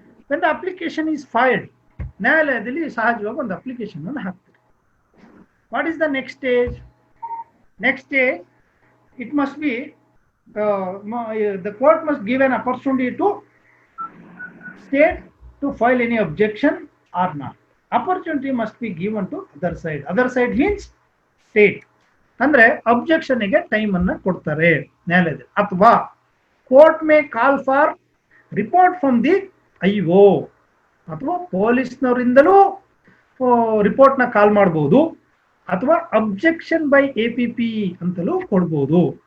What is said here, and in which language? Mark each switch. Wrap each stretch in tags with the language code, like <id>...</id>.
<en>when the application is filed,</en> <kn>ನ್ಯಾಯಾಲಯದಲ್ಲಿ ಸಹಜವಾಗಿ ಒಂದು ಅಪ್ಲಿಕೇಶನ್ ಅನ್ನು ಹಾಕ್ತೀರಿ.</kn> <en>What is the next stage? Next stage, it must be the court must give an opportunity to state to file any objection or not. Opportunity must be given to other side. Other side means state.</en> <kn>ಅಂದ್ರೆ ಅಬ್ಜೆಕ್ಷನ್ಗೆ time ಅನ್ನ ಕೊಡ್ತಾರೆ ನ್ಯಾಯಾಲಯದಲ್ಲಿ. ಅಥವಾ</kn> <en>court may call for report from the IO,</en> <kn>ಅಥವಾ ಪೊಲೀಸ್ನವರಿಂದಲೂ ರಿಪೋರ್ಟ್ನ ಕಾಲ್ ಮಾಡಬಹುದು, ಅಥವಾ</kn> <en>objection by APP</en> <kn>ಅಂತಲೂ ಕೊಡ್ಬೋದು.</kn>